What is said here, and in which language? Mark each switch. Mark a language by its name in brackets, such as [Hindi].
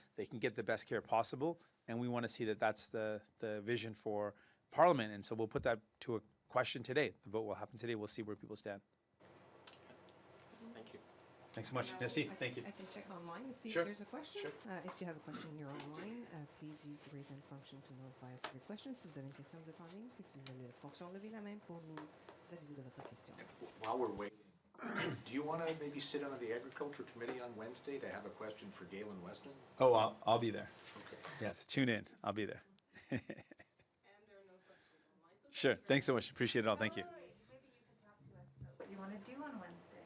[English] They can get the best care possible, and we want to see that that's the vision for Parliament. And so we'll put that to a question today. The vote will happen today. We'll see where people stand. Thank you. Thanks so much. Merci. Thank you. I can check online to see Sure. if there's a question. Sure. If you have a question and you're online, please use the raise hand function to notify us of your question. [French] Si vous avez une question, vous êtes en ligne, puis utilisez la fonction lever la main pour nous aviser de votre question. [English] While we're waiting, do you want to maybe sit on the Agriculture Committee on Wednesday to have a question for Galen Weston? Oh, I'll be there. Okay. Yes, tune in. I'll be there. Sure. Thanks so much. Appreciate it all. Thank you. What you want to do on Wednesday?